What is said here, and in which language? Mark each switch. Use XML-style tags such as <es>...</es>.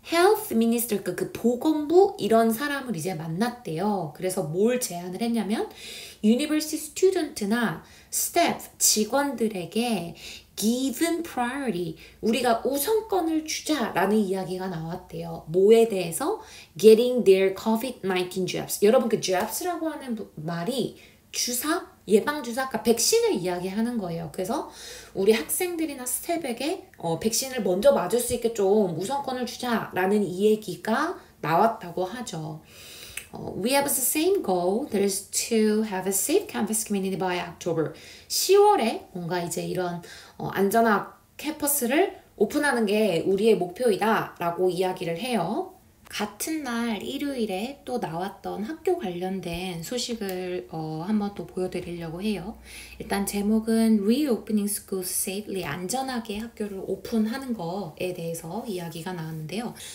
<ko>Health Minister, 그 보건부 이런 사람을 이제 만났대요. 그래서 뭘 제안을 했냐면 University Student나 staff, 직원들에게</ko> <en>given priority,</en> <ko>우리가 우선권을 주자라는 이야기가 나왔대요. 뭐에 대해서?</ko> <en>Getting their COVID-19 jabs.</en> <ko>여러분 그 jabs라고 하는 말이 주사? 예방주사? 그러니까 백신을 이야기하는 거예요. 그래서 우리 학생들이나 스텝에게 백신을 먼저 맞을 수 있게 좀 우선권을 주자라는 이 얘기가 나왔다고 하죠.</ko> <en>We have the same goal, that is to have a safe campus community by October.</en> <ko>10월에 뭔가 이제 이런 안전한 캠퍼스를 오픈하는 게 우리의 목표이다 라고 이야기를 해요. 같은 날 일요일에 또 나왔던 학교 관련된 소식을 한번 또 보여드리려고 해요. 일단 제목은</ko> <en>Reopening Schools Safely,</en> <ko>안전하게 학교를 오픈하는 거에 대해서 이야기가 나왔는데요.</ko>